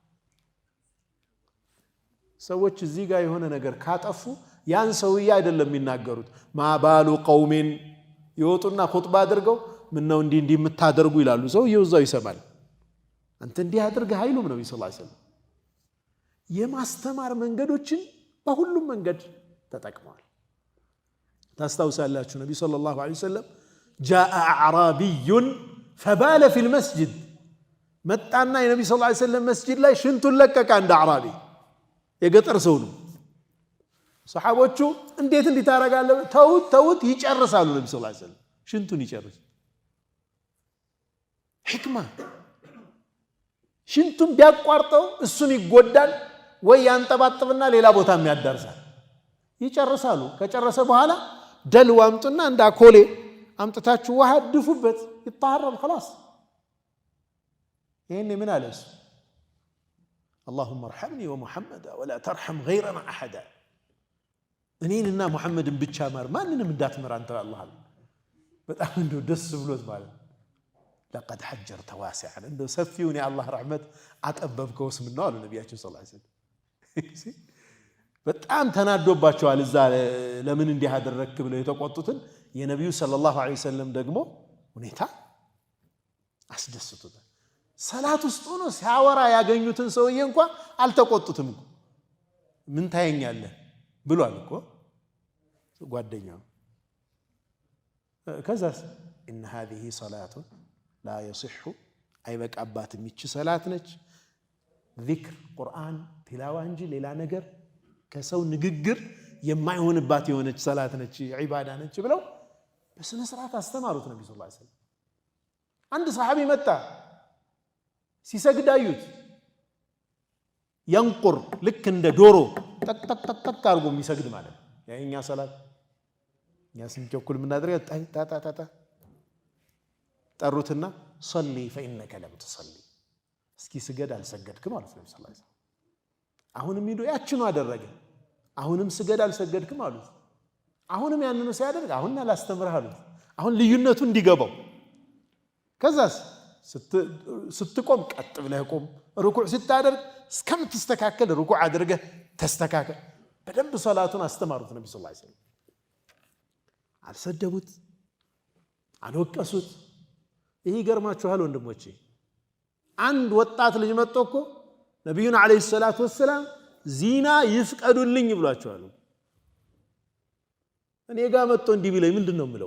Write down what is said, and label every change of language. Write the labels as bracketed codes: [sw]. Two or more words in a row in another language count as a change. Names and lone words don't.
[am] ሰዎች እዚህ ጋር የሆነ ነገር ካጠፉ ያን ሰውዬ አይደለም የሚናገሩት [ar] ما بال قوم [am] ይወጡና ኹጥባ አድርገው ምን ነው እንዲህ የምታደርጉ ይላሉ ሰውዬው እዛው ይሰማል አንተ እንዲህ አድርገህ አይሉም ነብዩ [ar] صلى الله عليه وسلم [am] የማስተማር መንገዶችን በሁሉም መንገድ ተጠቅመዋል። ታስታውሳላችሁ ነብዩ [ar] صلى الله عليه وسلم جاء اعرابي فبال في المسجد [am] መጣና የነብዩ [ar] صلى الله عليه وسلم [am] መስጂድ ላይ ሽንቱን ለቀቀ። አንድ አዕራቢ የገጠር ሰው ነው። ሰሃቦቹ እንዴት እንዲታረጋለህ ተውት ይጨርሳሉ። ነብዩ [ar] صلى الله عليه وسلم [am] ሽንቱን ይጨርስ ሕክማ ሽንቱን ቢያቋርጠው እሱም ይጎዳል ወይ ያንጠባጥብና ሌላ ቦታም ያዳርሳል። ይጨርሳሉ። ከጨረሰ በኋላ ደልው አምጡና እንደ አኮሌ አምጥታችሁ ውሃ ድፉበት ይጣራል خلاص። ይሄን ምን አለስ [ar] اللهم ارحمني ومحمدا ولا ترحم غيرنا احدا [am] እኔንና ሙሐመድን ብቻ ማር ማንንም እንዳትመር አንተ አላህ አለ። በጣም እንደው ደስ ብሎት ማለት [ar] لقد حجرت واسعا [am] እንደው ሰፊውን የአላህ ረህመት አጠበብከው ስምነው አሉ ነብያችን [ar] صلى الله عليه وسلم። [am] በጣም ተናዶባቸዋል። እዛ ለምን እንዲህ አደረክ ብለው የተቆጡትን የነብዩ [ar] صلى الله عليه وسلم [am] ደግሞ ሁኔታ አስደስቶታል። ሰላት ውስጥ ሆኖ ሲያወራ ያገኙትን ሰውዬ እንኳን አልተቆጡትም እኮ ምን ታየኛለህ ብሏል እኮ ጓደኛው። ከዛስ [ar] ان هذه صلاه لا يصح [am] አይበቃባትም ይቺ ሰላት ነች ዚክር ቁርአን ቲላዋ እንጂ ሌላ ነገር ከሰው ንግግር የማይሆንባት የሆነች ሰላት ነች ዒባዳ ነች ብለው በስነ ስርዓት አስተማሩት ነብዩ [ar] صلى الله عليه وسلم። [am] አንድ ሰሃቢ መጣ ሲሰግድ አዩት። ينقر ልክ እንደ ዶሮ ጠቅ አርጎ የሚሰግድ ማለት ያኛ ሰላት ያስንቸኩል ምናድርያ ታታ ጠሩትና [ar] صلي فانك لم تصلي [am] እስኪ ስገድ አልሰገድክም ማለት ነው [ar] صلى الله عليه وسلم። [am] አሁንም ሄዶ ያችኑ አደረገ። አሁንም ስገድ አልሰገድክም አሉት። አሁንም ያንኑ ሲያደርግ አሁን አላስተምርህ አሉት። አሁን ልዩነቱ እንዲገባው ከዛስ ስትቆም ቀጥ ብለህ ቆም፣ ሩኩዕ ስታደርግ እስከምትስተካከል ሩኩዕ አድርገህ ተስተካከል። በደንብ ሶላቱን አስተማሩት ነብዩ [ar] صلى الله عليه وسلم። [am] አልሰደቡት፣ አልወቀሱት። ይሄ ይገርማችኋል ወንድሞቼ፣ አንድ ወጣት ልጅ መጥቶ እኮ ነብዩን [ar] عليه الصلاة والسلام [am] ዚና ይፍቀዱልኝ ብሏቸዋል። እኔ ጋር መጥቶ እንዲህ ቢለኝ ምንድነው የምለው?